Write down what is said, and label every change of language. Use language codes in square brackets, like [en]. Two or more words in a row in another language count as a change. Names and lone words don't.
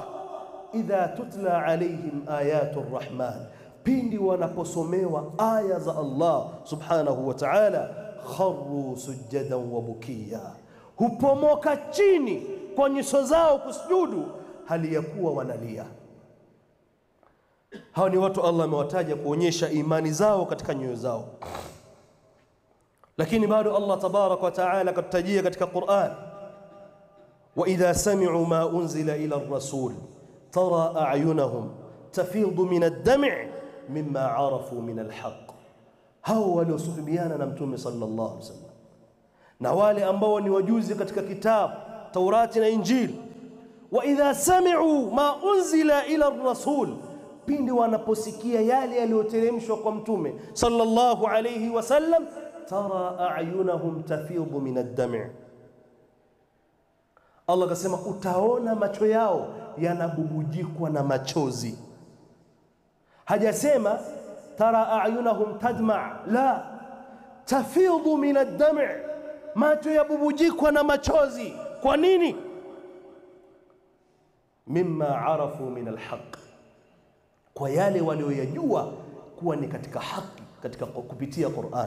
[ar] إذا تتلى عليهم آيات الرحمن, [sw] pindi wanaposomewa aya za Allah [ar] سبحانه وتعالى, خروا سجدا وبكيا, [sw] hupomoka chini kwa nyuso zao kusujudu hali ya kuwa wanalia. Hao ni watu Allah amewataja kuonyesha imani zao katika nyoyo zao. Lakini bado Allah [ar] تبارك وتعالى [sw] katajia katika Qur'an, [ar] وإذا سمعوا ما أنزل إلى الرسول ترى أعينهم تفيض من الدمع مما عرفوا من الحق. [sw] Hao waliosuhubiana na Mtume [ar] صلى الله عليه وسلم [sw] na wale ambao ni wajuzi katika kitabu Taurati na Injili, [ar] وإذا سمعوا ما أنزل إلى الرسول, [sw] pindi wanaposikia yale yaliyoteremshwa kwa Mtume [ar] صلى الله عليه وسلم, ترى أعينهم تفيض من الدمع'. [sw] Allah akasema utaona macho yao yanabubujikwa na machozi. [ar] Hajasema ترى أعينهم تدمع، لا، تفيض من الدمع', [sw] macho yabubujikwa na machozi. Kwa nini? [ar] مما عرفوا من الحق, [sw] kwa yale walioyajua kuwa ni katika haki katika kupitia Qur'an.